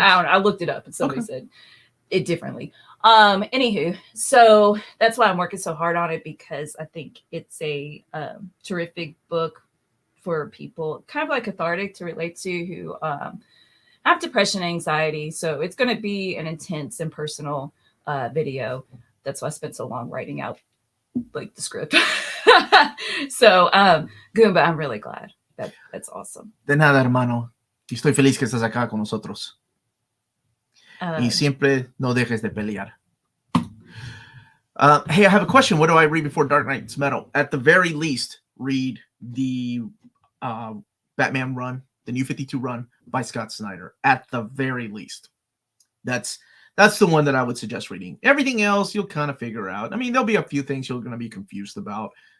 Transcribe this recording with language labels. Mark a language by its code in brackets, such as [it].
[en] I don't know. I looked it up and somebody said it differently. Anywho, so that's why I'm working so hard on it, because I think it's a terrific book for people, kind of like cathartic to relate to, who have depression and anxiety. So it's going to be an intense and personal video. That's why I spent so long writing out like the script. So good, but I'm really glad. That's awesome. [es] De nada, hermano. Y estoy feliz que estás acá con nosotros. Y siempre no dejes de pelear. [en] Hey, I have a question. What do I read before Dark Knight's Metal? At the very least, read the Batman run, the New 52 run by Scott Snyder. At the very least. That's the one that I would suggest reading. Everything else, you'll kind of figure out. I mean, there'll be a few things you're going to be confused about.